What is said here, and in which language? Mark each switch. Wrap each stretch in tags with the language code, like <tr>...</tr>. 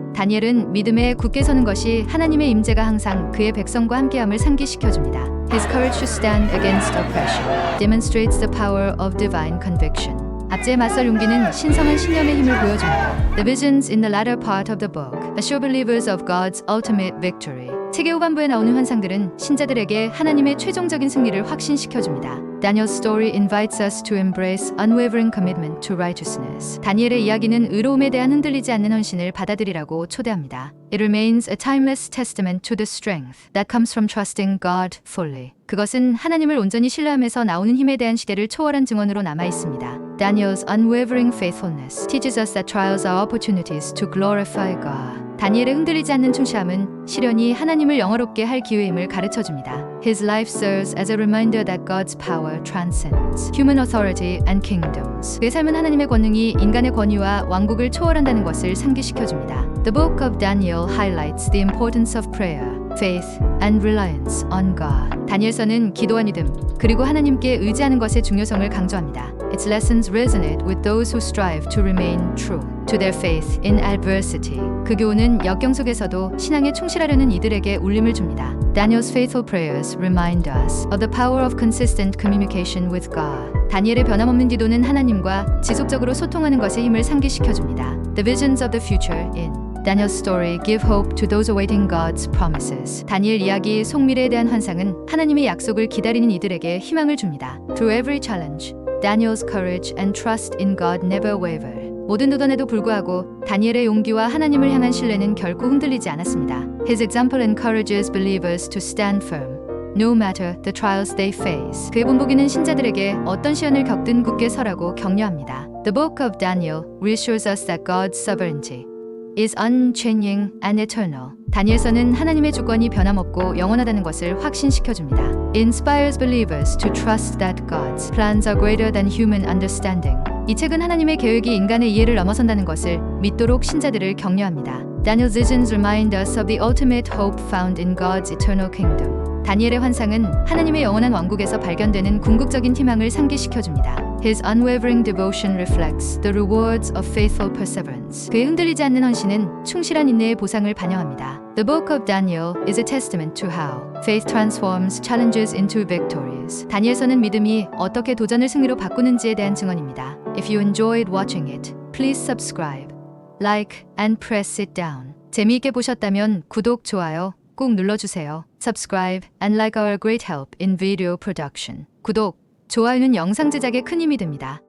<ko>다니엘은 믿음에 굳게 서는 것이 하나님의 임재가 항상 그의 백성과 함께함을 상기시켜줍니다.</ko> <en>His courage to stand against oppression demonstrates the power of divine conviction.</en> <ko>압제에 맞설 용기는 신성한 신념의 힘을 보여줍니다.</ko> <en>The visions in the latter part of the book assure believers of God's ultimate victory.</en> <ko>책의 후반부에 나오는 환상들은 신자들에게 하나님의 최종적인 승리를 확신시켜줍니다.</ko> <en>Daniel's story invites us to embrace unwavering commitment to righteousness.</en> <ko>다니엘의 이야기는 의로움에 대한 흔들리지 않는 헌신을 받아들이라고 초대합니다.</ko> <en>It remains a timeless testament to the strength that comes from trusting God fully.</en> <ko>그것은 하나님을 온전히 신뢰하면서 나오는 힘에 대한 시대를 초월한 증언으로 남아 있습니다.</ko> <en>Daniel's unwavering faithfulness teaches us that trials are opportunities to glorify God.</en> <ko>다니엘의 흔들리지 않는 충실함은 시련이 하나님을 영화롭게 할 기회임을 가르쳐줍니다.</ko> <en>His life serves as a reminder that God's power transcends human authority and kingdoms.</en> <ko>그의 삶은 하나님의 권능이 인간의 권위와 왕국을 초월한다는 것을 상기시켜줍니다.</ko> <en>The book of Daniel highlights the importance of prayer, faith, and reliance on God.</en> <ko>다니엘서는 기도와 믿음, 그리고 하나님께 의지하는 것의 중요성을 강조합니다.</ko> <en>Its lessons resonate with those who strive to remain true to their faith in adversity.</en> <ko>그 교훈은 역경 속에서도 신앙에 충실하려는 이들에게 울림을 줍니다.</ko> <en>Daniel's faithful prayers remind us of the power of consistent communication with God.</en> <ko>다니엘의 변함없는 기도는 하나님과 지속적으로 소통하는 것의 힘을 상기시켜줍니다.</ko> <en>The visions of the future in Daniel's story give hope to those awaiting God's promises.</en> <ko>다니엘 이야기 속미래에 대한 환상은 하나님의 약속을 기다리는 이들에게 희망을 줍니다.</ko> <en>Through every challenge, Daniel's courage and trust in God never waver.</en> <ko>모든 도전에도 불구하고 다니엘의 용기와 하나님을 향한 신뢰는 결코 흔들리지 않았습니다.</ko> <en>His example encourages believers to stand firm, no matter the trials they face.</en> <ko>그의 본보기는 신자들에게 어떤 시련을 겪든 굳게 서라고 격려합니다.</ko> <en>The book of Daniel reassures us that God's sovereignty is unchanging and eternal.</en> <ko>다니엘서는 하나님의 주권이 변함없고 영원하다는 것을 확신시켜줍니다.</ko> <en>It inspires believers to trust that God's plans are greater than human understanding.</en> <ko>이 책은 하나님의 계획이 인간의 이해를 넘어선다는 것을 믿도록 신자들을 격려합니다.</ko> <en>Daniel's visions remind us of the ultimate hope found in God's eternal kingdom.</en> <ko>다니엘의 환상은 하나님의 영원한 왕국에서 발견되는 궁극적인 희망을 상기시켜줍니다.</ko> <en>His unwavering devotion reflects the rewards of faithful perseverance.</en> <ko>그의 흔들리지 않는 헌신은 충실한 인내의 보상을 반영합니다.</ko> <en>The book of Daniel is a testament to how faith transforms challenges into victories.</en> <ko>다니엘서는 믿음이 어떻게 도전을 승리로 바꾸는지에 대한 증언입니다.</ko> <en>If you enjoyed watching it, please subscribe, like, and press it down.</en> <ko>재미있게 보셨다면 구독, 좋아요 꼭 눌러주세요.</ko> <en>Subscribe and like our great help in video production.</en> <ko>구독, 좋아요는 영상 제작에 큰 힘이 됩니다.</ko>